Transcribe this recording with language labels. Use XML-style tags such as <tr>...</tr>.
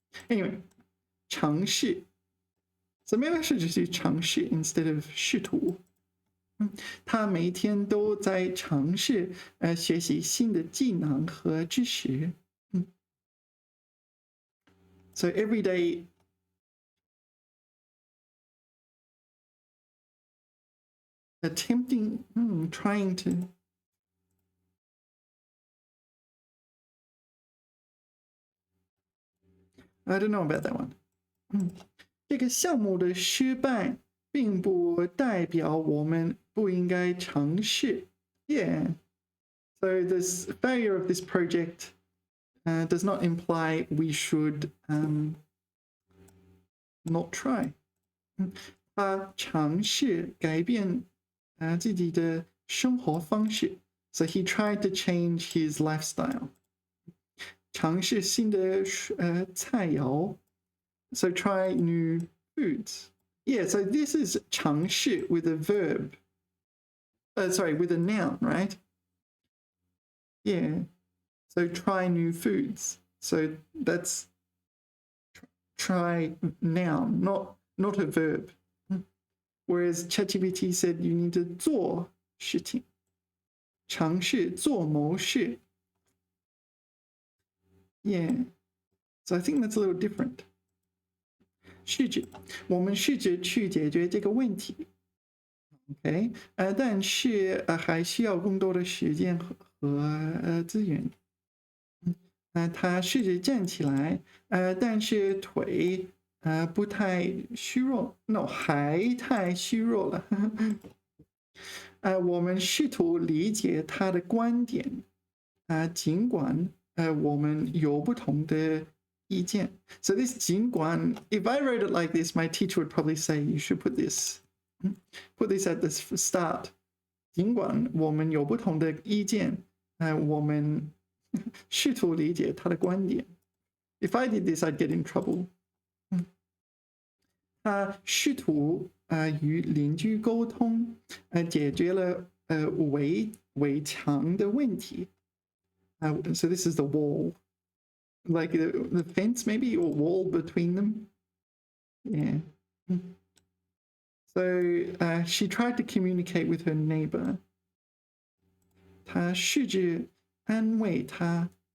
<en>Anyway, 尝试.So maybe I should just do 尝试 instead of 试图。</en> <zh>他每天都在尝试学习新的技能和知识。</zh> <en>So every day attempting, trying to. I don't know about that one.</en> <zh>这个项目的失败并不代表我们不应该尝试。</zh> <en>Yeah. So this failure of this project does not imply we should not try.</en> <zh>他尝试改变自己的生活方式。</zh> <en>So he tried to change his lifestyle.</en> <zh>尝试新的菜肴。</zh> <en>So try new foods. Yeah, so this is 尝试 with a verb. Sorry, with a noun, right? Yeah. So try new foods. So that's try noun, not a verb. Whereas ChatGPT said you need to</en> <zh>做事情，尝试做某事。</zh> <en>Yeah. So I think that's a little different.</en> <zh>试着，我们试着去解决这个问题。 OK，但是还需要更多的时间和资源。他试着站起来，但是腿不太虚弱 ，no， 还太虚弱了。我们试图理解他的观点，尽管我们有不同的。</zh> <en>So this 尽管, if I wrote it like this, my teacher would probably say you should put this at the start.</en> <zh>尽管我们有不同的意见，我们试图理解他的观点。</zh> <en>If I did this, I'd get in trouble.</en> <zh>他试图与邻居沟通，解决了围墙的问题。</zh> <en>So this is the wall. Like the fence maybe, or wall between them. Yeah. So she tried to communicate with her neighbor.</en> <zh>她试着安慰她.</zh>